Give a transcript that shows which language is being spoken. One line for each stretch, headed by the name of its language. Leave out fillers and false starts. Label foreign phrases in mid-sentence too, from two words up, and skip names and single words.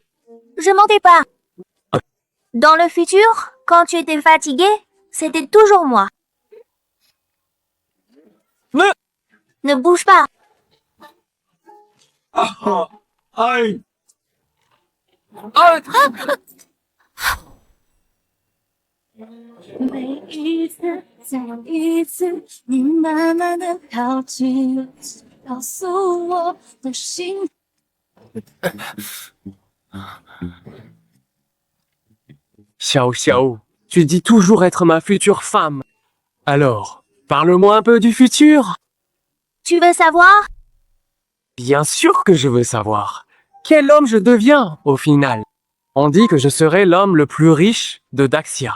French: Je mentais pas. Dans le futur, quand tu étais fatigué, c'était toujours moi. Ne... Ne bouge pas. Aïe. Arrête.
Chinese: 每一次，再一次，你慢慢的靠近，告诉我的心。
French: Xiao Xiao, tu dis toujours être ma future femme. Alors, parle-moi un peu du futur. Tu veux savoir? Bien sûr que je veux savoir. Quel homme je deviens, au final? On dit que je serai l'homme le plus riche de Daxia.